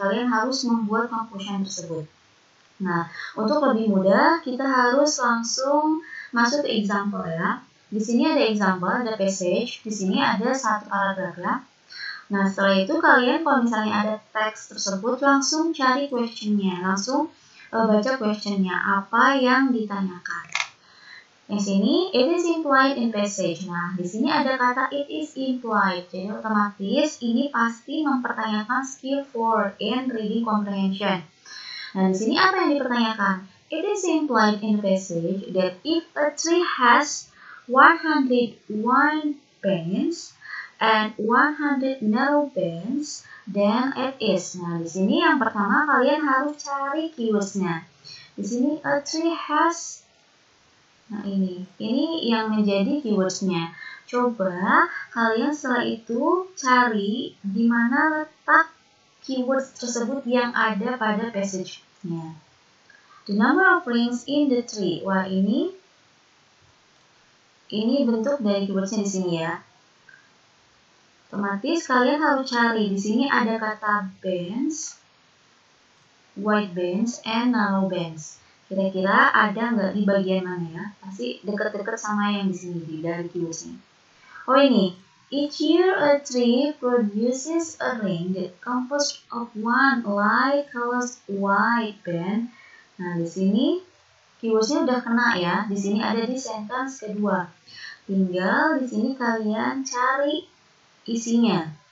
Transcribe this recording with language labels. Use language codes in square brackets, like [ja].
[id] Kalian harus membuat conclusion tersebut. Nah, untuk lebih mudah, kita harus langsung masuk ke example ya. Di sini ada example, ada passage. Di sini ada satu paragraf ya. Nah, setelah itu kalian kalau misalnya ada teks tersebut langsung cari questionnya, langsung baca questionnya, apa yang ditanyakan. Yang sini, [en] it is implied in passage. [id] Nah, di sini ada kata [en] it is implied. [id] Jadi otomatis ini pasti mempertanyakan skill for [en] in reading comprehension. [id] Nah, di sini apa yang dipertanyakan? [en] It is implied in passage that if a tree has 101 bands and 100 narrow bands, then it is. [id] Nah, di sini yang pertama kalian harus cari keywordsnya. Di sini [en] a tree has. [id] Nah, ini yang menjadi keywordsnya. Coba kalian setelah itu cari di mana letak keywords tersebut yang ada pada passage-nya. [en] The number of rings in the tree. [id] Wah, ini bentuk dari keywordsnya di sini ya. Otomatis kalian harus cari. Di sini ada kata [en] bands, wide bands, and narrow bands. [id] Kira-kira ada nggak di bagian mana ya? Pasti dekat-dekat sama yang di sini dari keywordsnya. Oh, ini. [en] Each year a tree produces a ring that composed of one light colored white band. [id] Nah, di sini keywordsnya udah kena ya. Di sini ada di sentence kedua. Tinggal di sini kalian cari isinya.